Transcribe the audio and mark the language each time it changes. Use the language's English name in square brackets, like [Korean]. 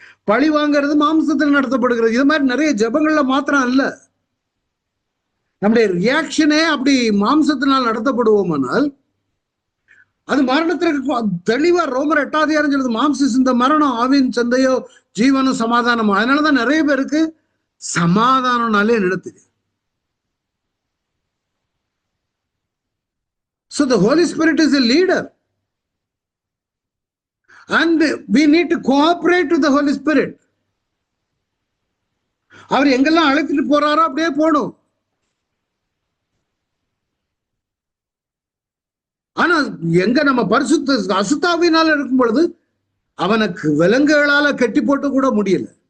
[Tamil] பழி வாங்கிறது மாம்சத்துல நடத்தப்படுகிறது. இது மாதிரி நிறைய ஜபங்கள்ல மாத்திரம் அல்ல, நம்முடைய ரியாக்ஷனே அப்படி மாம்சத்தினால் நடத்தப்படுவோமானால் அது மரணத்திற்கு தெளிவா ரோமர் 8ஆம் அதிகாரம் சொல்லுது, மாம்ச சிந்த மரணம், ஆவியின் சந்தையோ ஜீவனும் சமாதானமும். அதனாலதான் நிறைய பேருக்கு சமாதானம்னாலே நினைத்துது. [English] So the Holy Spirit is a leader and we need to cooperate with the Holy Spirit. [Tamil] அவர் எங்கெல்லாம் அழைத்துட்டு போறாரோ அப்படியே போடும். ஆனா எங்க நம்ம பரிசுத்த அசுத்தாவினால இருக்கும் பொழுது அவனுக்கு விலங்குகளால கட்டி போட்டு கூட முடியல.